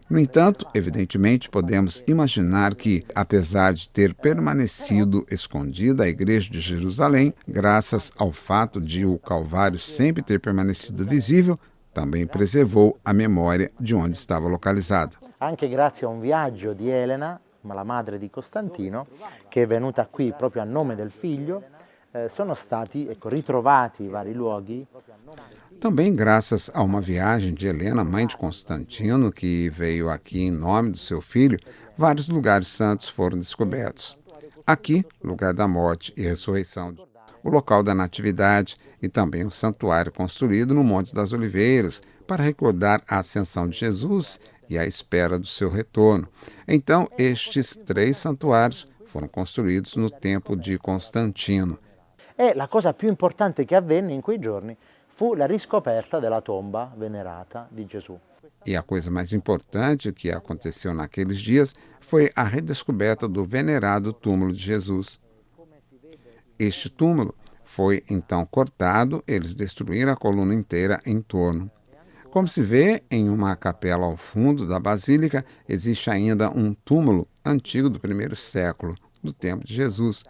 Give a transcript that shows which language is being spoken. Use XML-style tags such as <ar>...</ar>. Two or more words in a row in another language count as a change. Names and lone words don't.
<pt>No entanto, evidentemente, podemos imaginar que, apesar de ter permanecido escondida a Igreja de Jerusalém, graças ao fato de o Calvário sempre ter permanecido visível, também preservou a memória de onde estava localizada.</pt> <it>Anche grazie a un viaggio di Elena, la madre di Costantino, che è venuta qui proprio a nome del figlio, sono stati ritrovati i vari luoghi.</it> <pt>Também graças a uma viagem de Helena, mãe de Constantino, que veio aqui em nome do seu filho, vários lugares santos foram descobertos. Aqui, lugar da morte e ressurreição, o local da natividade e também o santuário construído no Monte das Oliveiras para recordar a ascensão de Jesus e a espera do seu retorno. Então, estes 3 santuários foram construídos no tempo de Constantino.</pt> <it>E la cosa più importante che avvenne in quei giorni fu la riscoperta della tomba venerata di Gesù.</it> <pt>E a coisa mais importante que aconteceu naqueles dias foi a redescoberta do venerado túmulo de Jesus. Este túmulo foi então cortado, eles destruíram a coluna inteira em torno. Como se vê, em uma capela ao fundo da basílica, existe ainda um túmulo antigo do 1º século, do tempo de Jesus.</pt>